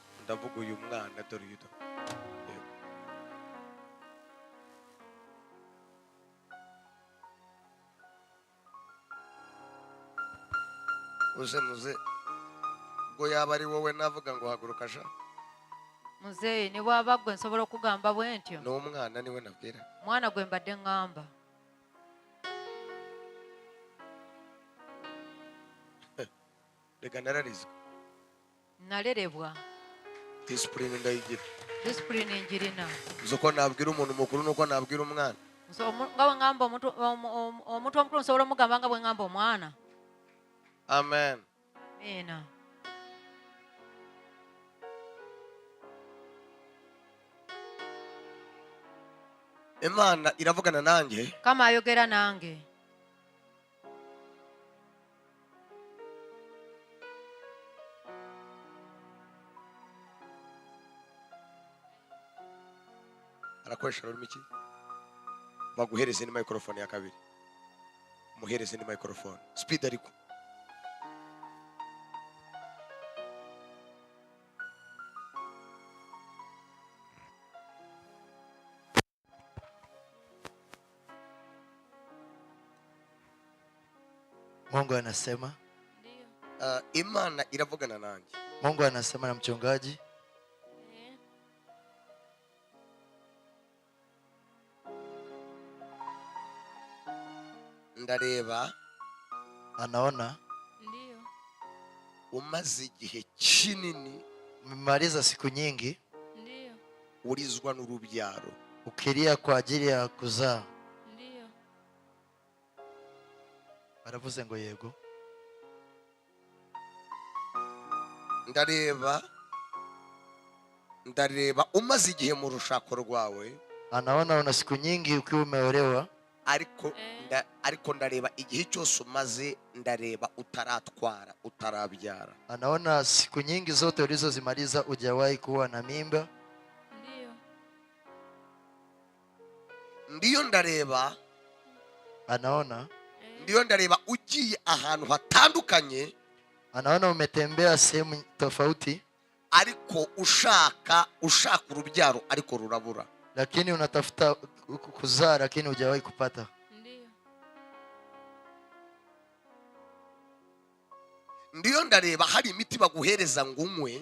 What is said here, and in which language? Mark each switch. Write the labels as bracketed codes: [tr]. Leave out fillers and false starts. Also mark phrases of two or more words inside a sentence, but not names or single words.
[rw] ndavuga uyu mwana dore uyu muze ubwo yaba ari wowe navuga ngo haguruka sha [lg] muzeyi ni bwaba gwe nsobola okugamba bwentyo [rw] n'umwana niwe nabwira [lg] mwana gwe mbadde ngamba [rw] rega nararizwe [lg] nalerebwa [rw] discipline ndayigira [lg] discipline njirina [rw] uko nabwira umuntu mukuru nuko nabwira umwana [lg] nga bwe ngamba omuntu omukulu nsobola omugamba nga bwe ngamba omwana [rw] amen [sw] amina [rw] Imana iravugana nanjye [lg] kama ayogera nange [rw] arakoresha rurimi ki baguhereze ni microphone ya kabiri muhereze ni microphone speed ariko [sw] Mungu anasema [rw] Imana iravugana nanjye. [sw] Mungu anasema na mchungaji [rw] ndareba [sw] anaona ndio [rw] umaze igihe kinini [sw] umemaliza siku nyingi ndio [rw] urizwa n'urubyaro [sw] ukilia kwa ajili ya kuzaa. Ndio [rw] Baravuze ngo yego. ndareba umaze igihe mu rushako rwawe [sw] Anaona una siku nyingi ukiwa umeolewa [rw] ariko ndareba igihe cyose umaze ndareba utaratwara utarabyara. [sw] Anaona siku nyingi zote ulizozimaliza hujawahi kuwa na mimba. [rw] Ndiyo ndareba [sw] Anaona [rw] ndareba ugiye ahantu hatandukanye. [sw] Anaona umetembea sehemu tofauti [rw] ariko ushaka urubyaro ariko rurabura. [sw] Lakini unatafuta kuzaa lakini hujawahi kupata. [rw] Ndiyo ndareba hari imiti baguhereza ngo unywe.